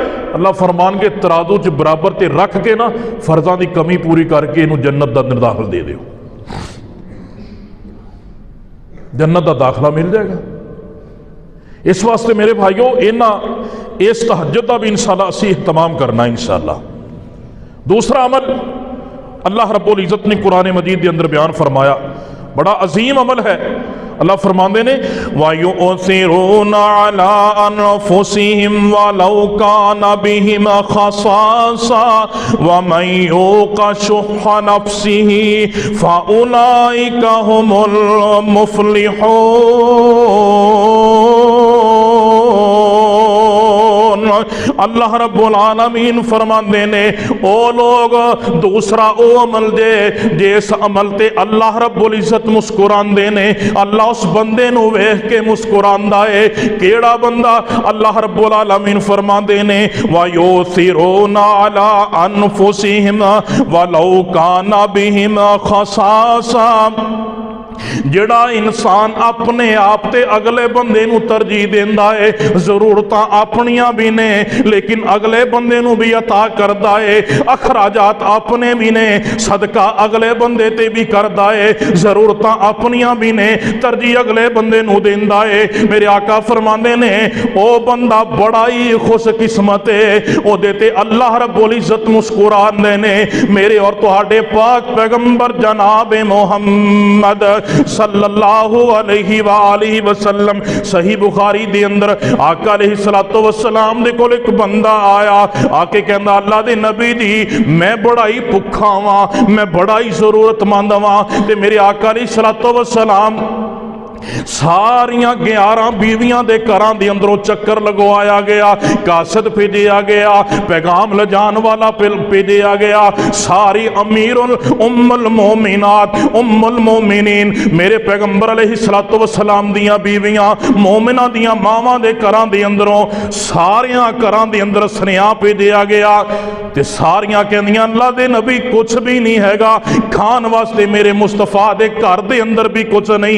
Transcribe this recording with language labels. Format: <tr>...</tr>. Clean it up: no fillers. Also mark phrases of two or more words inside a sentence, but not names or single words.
<pa>اللہ فرمان کے ترازو چ برابر تے رکھ کے نا فرضاں کی کمی پوری کرکے اینوں جنت کا داخلہ دے دو، جنت کا داخلہ مل جائے گا. اس واسطے میرے بھائیوں اس تہجد کا بھی ان شاء اللہ اسی اہتمام کرنا ان شاء اللہ. دوسرا عمل اللہ رب العزت نے قرآن مجید کے اندر بیان فرمایا، بڑا عظیم عمل ہے. اللہ فرماتے نے</pa> <ar>ويؤثرون على أنفسهم ولو كان بهم خصاصة ومن يوق شح نفسه فأولئك هم المفلحون.</ar> <pa>اللہ رب العالمین فرماتے نے او لوگ دوسرا او عمل دے جس عمل تے اللہ رب العزت مسکراندے نے، اللہ اس بندے نوں ویکھ کے مسکراندا ہے. کیڑا بندہ? اللہ رب العالمین فرماتے نے</pa> <ar>ويؤثرون على أنفسهم ولو كان بهم خصاصة.</ar> <pa>جہڑا انسان اپنے آپ تے اگلے بندے نوں ترجیح دیندا ہے، ضرورتاں اپنیاں بھی نے لیکن اگلے بندے نوں بھی عطا کردا ہے، اخراجات اپنے بھی نے صدقہ اگلے بندے تے بھی کردا ہے، ضرورتاں اپنیاں بھی نے ترجیح اگلے بندے نوں دیندا ہے. میرے آقا فرماندے نے او بندہ بڑا ہی خوش قسمت ہے، اودے تے اللہ رب العزت مسکراندے نے. میرے اور تہاڈے پاک پیغمبر جناب محمد</pa> <ar>صلى الله عليه وآله وسلم</ar> <pa>صحیح بخاری دے اندر آقا</pa> <ar>عليه الصلاة والسلام</ar> <pa>دے کول ایک بندہ آیا، آکے کہندا اللہ دے نبی جی میں بڑا ہی بھکا واں، میں بڑا ہی ضرورت مند واں. تے میرے آقا</pa> <ar>عليه الصلاة والسلام</ar> <pa>ساریاں 11 بیویاں دے گھراں دے اندروں چکر لگوایا گیا، قاصد بھیجا گیا، پیغام لجان والا بھیجا گیا. ساری امیرل ام المومنات ام المومنین میرے پیغمبر</pa> <ar>عليه الصلاة والسلام</ar> <pa>دیاں بیویاں مومنا دیاں ماواں دے گھراں دے اندروں ساریاں گھراں دے اندر سنیہا بھیجا گیا. تے ساریاں کہندیاں اللہ دے نبی کچھ بھی نہیں ہیگا کھان واسطے، میرے مصطفیٰ دے گھر دے اندر بھی کچھ نہیں.</pa>